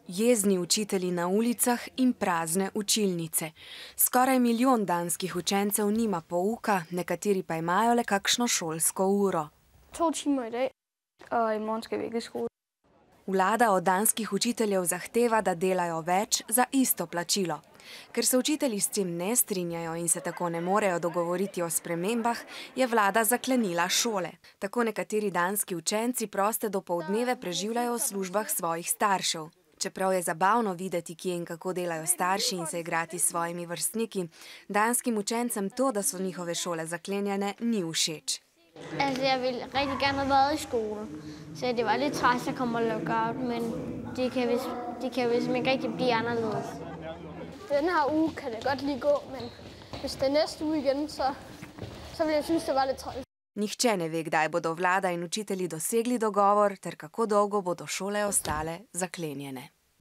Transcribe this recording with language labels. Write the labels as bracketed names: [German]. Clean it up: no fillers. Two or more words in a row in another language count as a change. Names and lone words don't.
[Slovenian] Jezni učitelji na ulicah in prazne učilnice. Skoraj milijon danskih učencev nima pouka, nekateri pa imajo le kakšno šolsko uro. [Danish] 2 timer i dag, og i morgen skal vi ikke i skole. [Slovenian] Vlada od danskih učiteljev zahteva, da delajo več za isto plačilo. Ker se učitelji s tem ne strinjajo in se tako ne morejo dogovoriti o spremembah, je vlada zaklenila šole. Tako nekateri danski učenci proste dopoldneve preživljajo v službah svojih staršev. Čeprav je zabavno videti, kje in kako delajo starši in se igrati s svojimi vrstniki, danskim učencem to, da so njihove šole zaklenjene, ni všeč. [Danish] Altså, jeg ville rigtig gerne have været i skole, så det var lidt træls at komme og lockout, men det kan vist ikke rigtig blive anderledes. Den her uge kan det godt lige gå, men hvis det er næste uge igen, så vil jeg synes, det var lidt træls. [Slovenian] Nihče ne ve, kdaj bodo vlada in učitelji dosegli dogovor, ter kako dolgo bodo šole ostale zaklenjene.